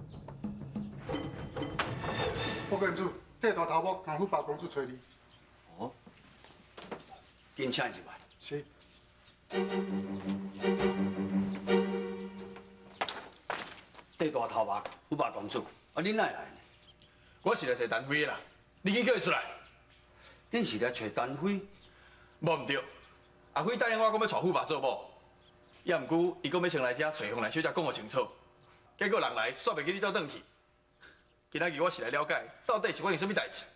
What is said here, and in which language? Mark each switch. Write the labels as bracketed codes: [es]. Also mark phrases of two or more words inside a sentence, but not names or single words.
[nan] 副公主，带大头目跟虎豹公主找你。哦，紧请入来。是。带大头目，虎豹公主，啊，你哪会来呢？我是来找陈飞的啦，你紧叫伊出来。恁是来找陈飞？无唔对，阿飞答应我讲要带虎爸做某，也毋过伊讲要先来遮找红兰小姐讲个清楚，结果人来煞袂记你倒转去。今仔日我是来了解到底是发生什么代志。